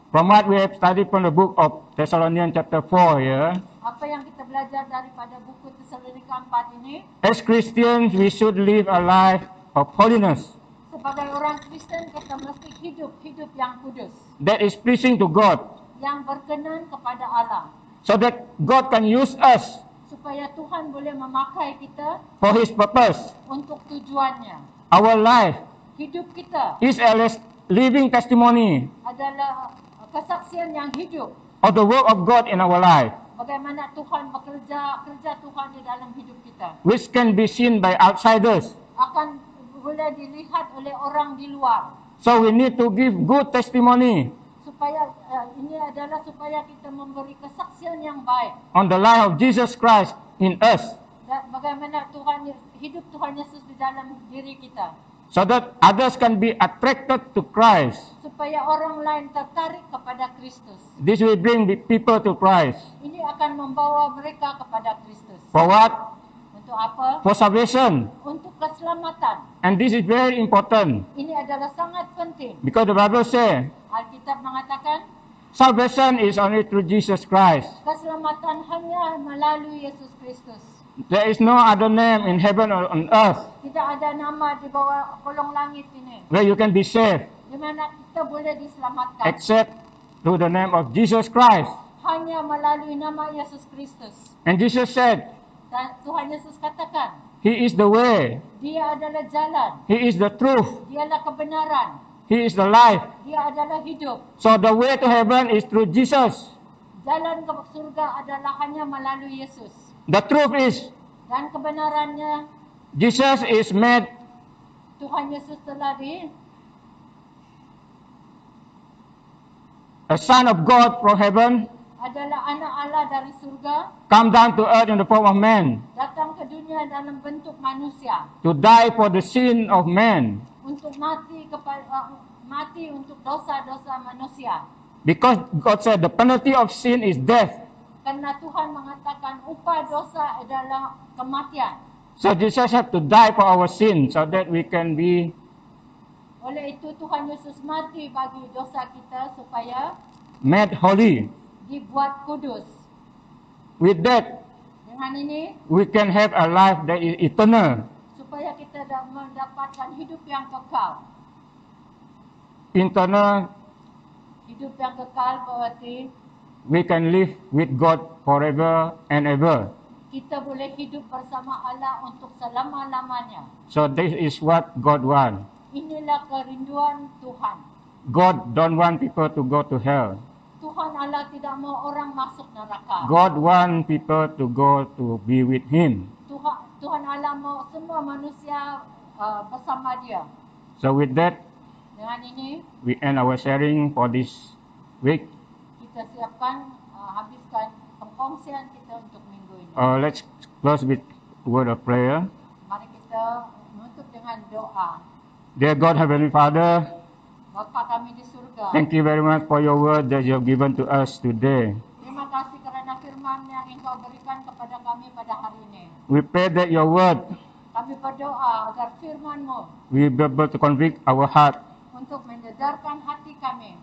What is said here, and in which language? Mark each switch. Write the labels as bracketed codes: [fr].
[en] From what we have studied from the book of Thessalonians chapter 4 here, [ms] Apa yang kita belajar daripada buku Tesalonika 4 ini, [en] as Christians, we should live a life of holiness [ms] sebagai orang Kristen kita mesti hidup yang kudus, [en] that is pleasing to God, [ms] yang berkenan kepada Allah, [en] so that God can use us [ms] supaya Tuhan boleh memakai kita [en] for His purpose. [ms] untuk tujuannya. [en] Our life [ms] Hidup kita [en] is a living testimony [ms] adalah kesaksian yang hidup [en] of the work of God in our life, [ms] bagaimana Tuhan kerja Tuhan di dalam hidup kita, [en] which can be seen by outsiders. [ms] akan boleh dilihat oleh orang di luar. [en] So we need to give good testimony [ms] Supaya ini adalah supaya kita memberi kesaksian yang baik [en] on the life of Jesus Christ in us, [ms] dan bagaimana hidup Tuhan Yesus di dalam diri kita, [en] so that others can be attracted to Christ. [ms] supaya orang lain tertarik kepada Kristus. [en] This will bring the people to Christ. [ms] Ini akan membawa mereka kepada Kristus. [en] For what? [ms] Untuk apa? [en] For salvation. [ms] Untuk keselamatan. [en] And this is very important [ms] Ini adalah sangat penting. [en] because the Bible says [ms] Alkitab mengatakan [en] salvation is only through Jesus Christ. [ms] keselamatan hanya melalui Yesus Kristus. [en] There is no other name in heaven or on earth [ms] Tidak ada nama di bawah kolong langit ini [en] where you can be saved [ms] di mana kita boleh diselamatkan [en] except through the name of Jesus Christ. [ms] hanya melalui nama Yesus Kristus. [en] And Jesus said, [ms] Dan Tuhan Yesus katakan, [en] He is the way, [ms] Dia adalah jalan, [en] He is the truth, [ms] Dialah kebenaran, [en] He is the life. [ms] Dia adalah hidup. [en] So the way to heaven is through Jesus. [ms] Jalan ke surga adalah hanya melalui Yesus. [en] The truth is, [ms] Dan kebenarannya, [en] Jesus is made [ms] Tuhan Yesus telah [en] a Son of God from heaven, [ms] adalah anak Allah dari surga, [en] come down to earth in the form of man, [ms] datang ke dunia dalam bentuk manusia, [en] to die for the sin of man. [ms] untuk mati untuk dosa-dosa manusia. [en] Because God said the penalty of sin is death. [ms] Karena Tuhan mengatakan upah dosa adalah kematian. [en] So Jesus had to die for our sin so that we can be [ms] Oleh itu Tuhan Yesus mati bagi dosa kita supaya [en] made holy. [ms] dibuat kudus. [en] With that, [ms] Dengan ini [en] we can have a life that is eternal. [ms] supaya kita mendapatkan hidup yang kekal. [en] Internal, [ms] Hidup yang kekal berarti [en] we can live with God forever and ever. [ms] kita boleh hidup bersama Allah untuk selama-lamanya. [en] So this is what God wants. [ms] Inilah kerinduan Tuhan. [en] God don't want people to go to hell. [ms] Tuhan Allah tidak mau orang masuk neraka. [en] God want people to go to be with Him. [ms] Tuhan Allah mau semua manusia bersama Dia. [en] So with that, [ms] Dengan ini [en] we end our sharing for this week. [ms] kita siapkan habiskan pengkongsian kita untuk minggu ini. [en] Let's close with a word of prayer. [ms] Mari kita menutup dengan doa. [en] Dear God, Heavenly Father, [ms] Bapa kami di surga, [en] thank you very much for your word that you have given to us today. [ms] terima Terima kasih kerana firman yang Engkau berikan kepada kami pada hari ini. [en] We pray that your word [ms] Kami berdoa agar firman-Mu [en] will be able to convict our heart, [ms] untuk mendedarkan hati kami,